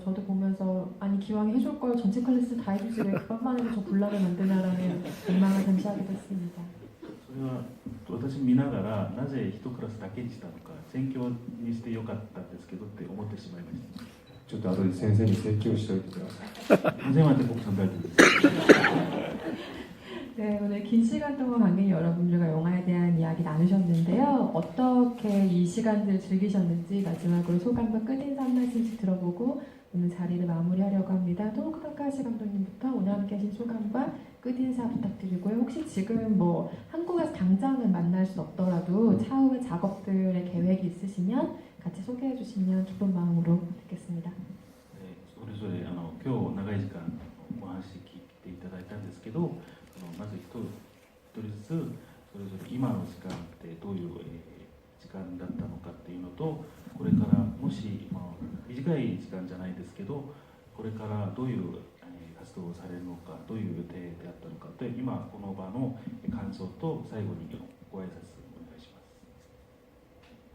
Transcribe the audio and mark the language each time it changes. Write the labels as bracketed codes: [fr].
[ko] 저도 보면서 아니 기왕 해줄 걸 전체 클래스 다 해주지 왜 그것만 해도 저 곤란을 만드냐라는 욕망을 잠시하기도 했습니다. [ja] それは私見ながらなぜ一クラスだけにしたのか、選挙にしてよかったんですけどって思ってしまいました。ちょっと後で先生に説教しておいてください。 [ko] 선생님한테 꼭 전달드리겠습니다. 네, 오늘 긴 시간 동안 관객 여러분들과 영화에 대한 이야기 나누셨는데요. 어떻게 이 시간들 즐기셨는지 마지막으로 소감과 끝인사 한 말씀씩 들어보고 오늘 자리를 마무리하려고 합니다. 토모쿠 타카하시 감독님부터 오늘 함께 하신 소감과 끝인사 부탁드리고요. 혹시 지금 뭐 한국에서 당장은 만날 수 없더라도 차후의 작업들의 계획이 있으시면 같이 소개해 주시면 기쁜 마음으로 듣겠습니다. [ja] 네, それぞれ今日長い時間お話聞いていただいたんですけど、まず一人ずつそそれぞれ今の時間ってどういう時間だったのかっていうのと、これからもし、短い時間じゃないですけど、これからどういう活動をされるのか、どういう予定であったのかと、今この場の感想と最後にご挨拶お願いします。